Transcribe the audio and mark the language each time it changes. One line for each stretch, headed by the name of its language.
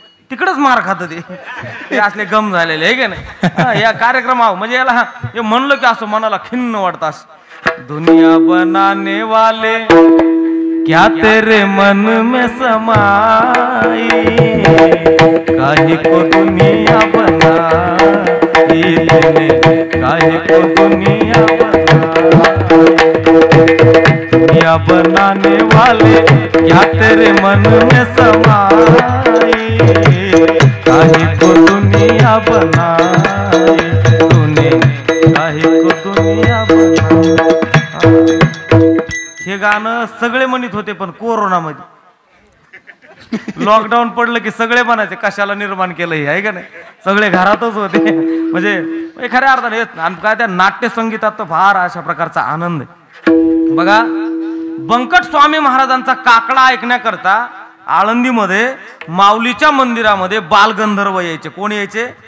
Marathi: तिकडच मार खात ते असले गम झालेले आहे का नाही. या कार्यक्रमावर म्हणजे याला हे म्हणलं की असं मनाला खिन्न वाटतं.
Hindi: असं दुनिया बनाने वाले क्या तेरे मन में समाई, काहे को दुनिया बनाई तूने, काहे को दुनिया बनाई. दुनिया बनाने वाले क्या तेरे मन में समाई, काहे को दुनिया बनाई तूने, काहे को दुनिया बनाई.
Marathi: हे गाणं सगळे म्हणत होते, पण कोरोनामध्ये लॉकडाऊन पडलं की सगळे म्हणायचे कशाला निर्माण केलं हे, आहे का नाही. सगळे घरातच होते. म्हणजे खऱ्या अर्थाने आणि काय त्या नाट्य संगीतात तर फार अशा प्रकारचा आनंद आहे. बघा, बंकट स्वामी महाराजांचा काकडा ऐकण्याकरता आळंदीमध्ये माऊलीच्या मंदिरामध्ये बालगंधर्व यायचे. कोण यायचे?